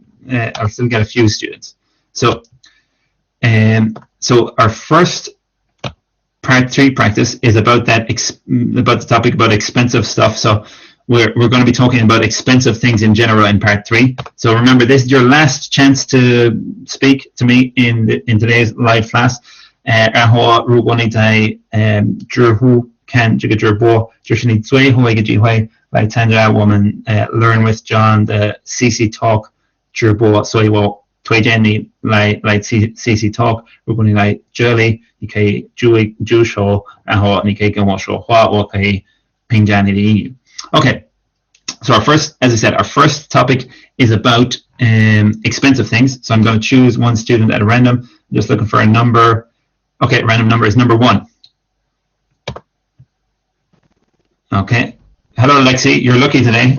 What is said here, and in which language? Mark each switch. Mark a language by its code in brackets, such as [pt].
[en] I'll still get a few students. So our first part 3 practice is about about the topic about expensive stuff. So we're going to be talking about expensive things in general in part 3. So remember, this is your last chance to speak to me in today's live class. [zh] 然后如果你在知乎看这个直播，这是你最后一个机会来参加我们Learn with John 的 cctalk 直播，所以我推荐你来 cctalk。如果你来这里，你可以举手，然后你可以跟我说话，我可以评价你的英语。 [en] Okay, so as I said, our first topic is about expensive things. So I'm going to choose one student at random. I'm just looking for a number. Okay, random number is number 1. Okay. Hello, Lexi. You're lucky today.